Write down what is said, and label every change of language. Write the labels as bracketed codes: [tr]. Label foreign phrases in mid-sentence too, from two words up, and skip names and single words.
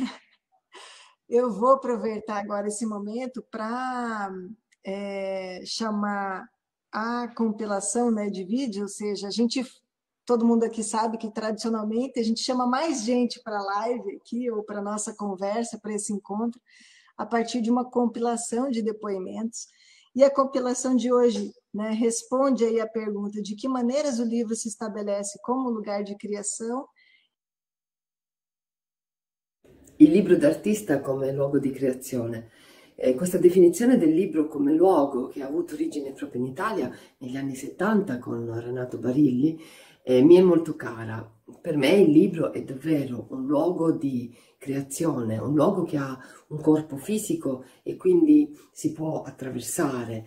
[pt] Eu vou aproveitar agora esse momento para chamar a compilação, né, de vídeo, ou seja, todo mundo aqui sabe que tradicionalmente a gente chama mais gente para a live aqui ou para a nossa conversa, para esse encontro, a partir de uma compilação de depoimentos. E a compilação de hoje, né, responde aí a pergunta de que maneiras o livro se estabelece como lugar de criação. [it] Il libro d'artista come luogo di creazione. Questa definizione del libro come luogo, che ha avuto origine proprio in Italia negli anni 70 con Renato Barilli, mi è molto cara. Per me il libro è davvero un luogo di creazione, un luogo che ha un corpo fisico e quindi si può attraversare.